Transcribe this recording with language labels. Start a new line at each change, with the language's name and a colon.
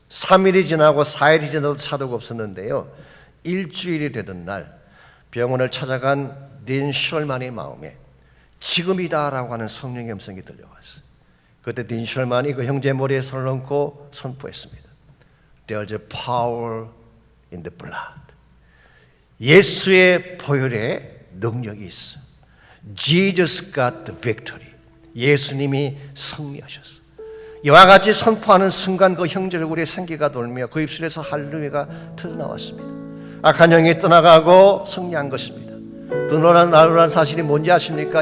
Korean: 3일이 지나고 4일이 지나도 차도가 없었는데요. 일주일이 되던 날 병원을 찾아간 딘 셜만의 마음에 지금이다라고 하는 성령의 음성이 들려왔어요. 그때 딘 셜만이 그 형제 머리에 손을 얹고 선포했습니다.
English: There's a power in the blood.
Korean: 예수의 보혈에 능력이 있어.
English: Jesus got the victory.
Korean: 예수님이 승리하셨어. 이와 같이 선포하는 순간 그 형제 얼굴에 생기가 돌며 그 입술에서 할렐루야가 터져나왔습니다. 악한 영이 떠나가고 승리한 것입니다. 더 놀라운 사실이 뭔지 아십니까?